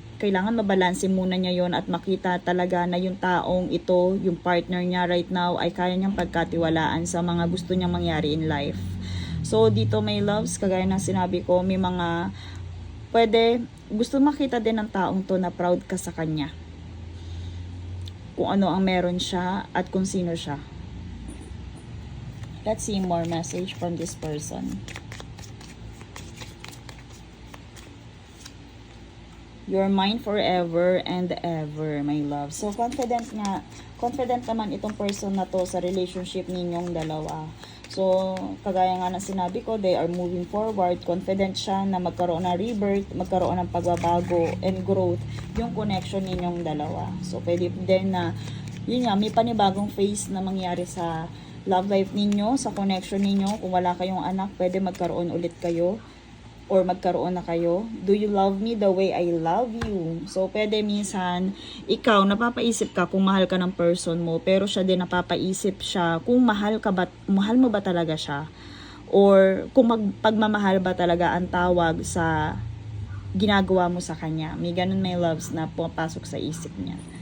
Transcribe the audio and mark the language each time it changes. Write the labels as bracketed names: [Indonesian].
[Filipino] Kailangan mabalanse muna niya yon at makita talaga na yung taong ito, yung partner niya right now, ay kaya niyang pagkatiwalaan sa mga gusto niyang mangyari [English] in life. [Filipino] So, dito, my loves, kagaya ng sinabi ko, may mga pwede, gusto makita din ng taong to na proud ka sa kanya. Kung ano ang meron siya at kung sino siya. [English] Let's see more message from this person. You're mine forever and ever, my love. [Filipino] So, confident naman itong person na to sa relationship ninyong dalawa. So, kagaya nga na sinabi ko, [English] they are moving forward. [Filipino] Confident siya na magkaroon ng rebirth, magkaroon ng pagbabago and growth yung connection ninyong dalawa. So, pwede din na, yun nga, may panibagong phase na mangyari sa love life ninyo, sa connection ninyo. Kung wala kayong anak, pwede magkaroon ulit kayo or magkaroon na kayo. [English] Do you love me the way I love you? [Filipino] So, pwede minsan, ikaw, napapaisip ka kung mahal ka ng person mo, pero siya din napapaisip siya kung mahal mo ba talaga siya? Or kung pagmamahal ba talaga ang tawag sa ginagawa mo sa kanya. May ganun, my loves, na pumapasok sa isip niya.